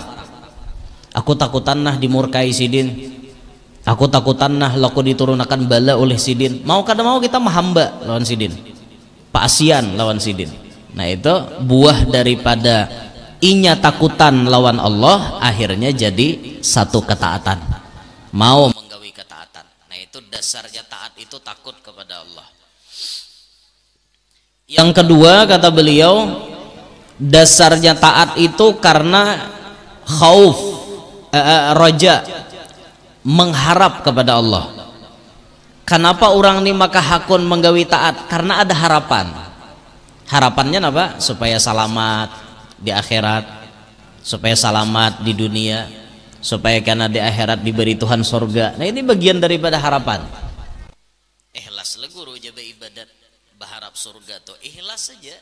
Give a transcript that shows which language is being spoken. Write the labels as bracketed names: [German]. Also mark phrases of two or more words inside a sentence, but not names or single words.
[Banjar] Aku takutan nah dimurkai sidin. Aku takutan nah laku diturunkan bala oleh sidin. Mau kada mau kita mahamba lawan sidin. Paasian lawan sidin. Nah itu buah daripada inya takutan lawan Allah, akhirnya jadi satu ketaatan, mau menggawi ketaatan. [Indonesian] Nah itu dasarnya taat itu takut kepada Allah. Yang kedua kata beliau, dasarnya taat itu karena [Arabic] خوف رجاء, [Indonesian] mengharap kepada Allah. [Banjar] Kenapa orang ini maka hakun menggawi taat? [Indonesian] Karena ada harapan. Harapannya apa? Supaya selamat di akhirat, supaya selamat di dunia, supaya karena di akhirat diberi Tuhan surga. [Banjar] Nah ini bagian daripada harapan. Ikhlas lah guru aja beribadat berharap surga tuh ikhlas saja.